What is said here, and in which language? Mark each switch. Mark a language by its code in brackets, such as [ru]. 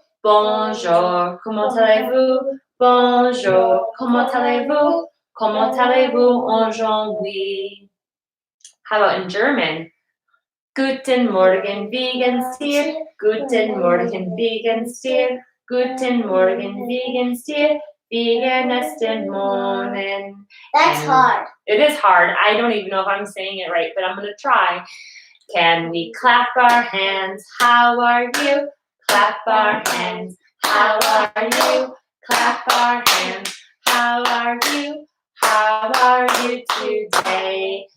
[fr] Bonjour, comment allez-vous? Bonjour, comment allez-vous? Comment allez-vous aujourd'hui? [en] How about in German? [de] Guten Morgen, wie geht's dir? Guten Morgen, wie geht's dir? Guten Morgen, wie geht's dir? Wie geht's den Morgen? [en] That's hard. It is hard. I don't even know if I'm saying it right, but I'm going to try. Can we clap our hands? How are you? Clap our hands. How are you? Clap our hands. How are you? How are you today?